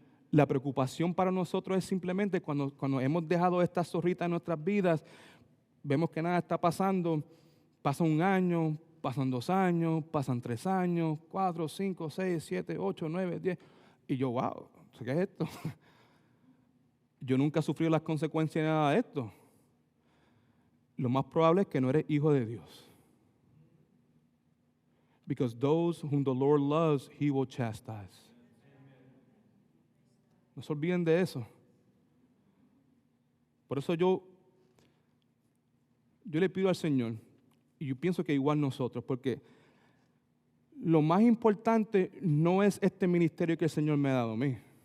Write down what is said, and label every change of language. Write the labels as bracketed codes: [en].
[es] La preocupación para nosotros es simplemente cuando hemos dejado estas zorritas en nuestras vidas, vemos que nada está pasando, pasa un año, pasan 2 años, pasan 3 años, 4, 5, 6, 7, 8, 9, 10, y yo, wow, ¿qué es esto? Yo nunca he sufrido las consecuencias de nada de esto. Lo más probable es que no eres hijo de Dios. [en] Because those whom the Lord loves, He will chastise. [es] No se olviden de eso. Por eso yo le pido al Señor, y yo pienso que igual nosotros, porque lo más importante no es este ministerio que el Señor me ha dado a mí.